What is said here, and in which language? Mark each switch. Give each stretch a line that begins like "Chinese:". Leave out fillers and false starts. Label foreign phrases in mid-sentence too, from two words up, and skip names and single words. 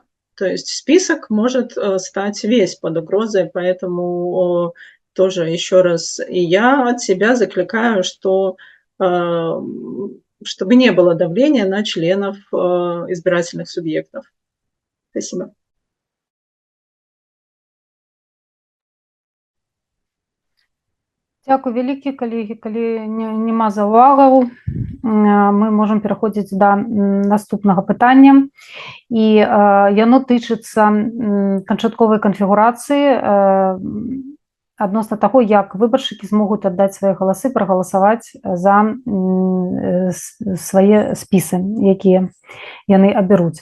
Russian: То есть список может стать весь под угрозой, поэтому тоже еще раз и я от себя закликаю, что чтобы не было давления на членов избирательных субъектов. Спасибо.
Belarusian: Дякую вялікі, калегі. Калі няма заўвагаў, мы можам пераходзіць да наступнага пытання. І яно тычыцца канчатковай канфігурацыі адносна таго, як выбаршчыкі змогуць аддаць свае галасы, прагаласаваць за свае спісы, якія яны абяруць.